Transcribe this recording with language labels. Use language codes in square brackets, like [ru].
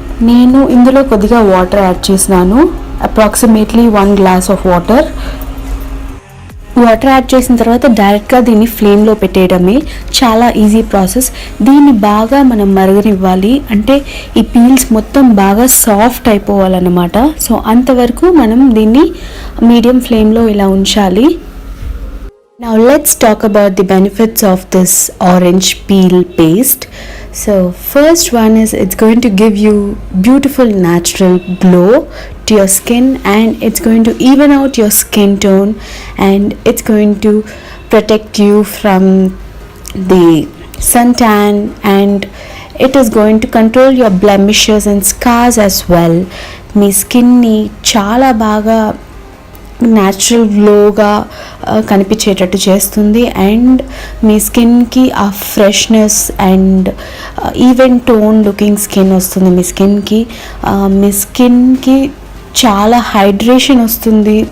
[te] నేను ఇందులో కొద్దిగా వాటర్ యాడ్ చేసినాను, approximately 1 glass of water add చేసిన తర్వాత డైరెక్ట్గా దీన్ని ఫ్లేమ్లో పెట్టేయడమే. చాలా ఈజీ ప్రాసెస్. దీన్ని బాగా మనం మరగనివ్వాలి, అంటే ఈ పీల్స్ మొత్తం బాగా సాఫ్ట్ అయిపోవాలన్నమాట. సో అంతవరకు మనం దీన్ని మీడియం ఫ్లేమ్లో ఇలా ఉంచాలి. [en] Now let's talk about the benefits of this orange peel paste. So first one is it's going to give you beautiful natural glow to your skin, and it's going to even out your skin tone, and it's going to protect you from the suntan, and it is going to control your blemishes and scars as well. [te] మీ స్కిన్ని చాలా బాగా natural గ్లోగా కనిపించేటట్టు చేస్తుంది, and మీ స్కిన్కి ఆ freshness and even tone looking skin వస్తుంది. మీ స్కిన్కి చాలా hydration వస్తుంది.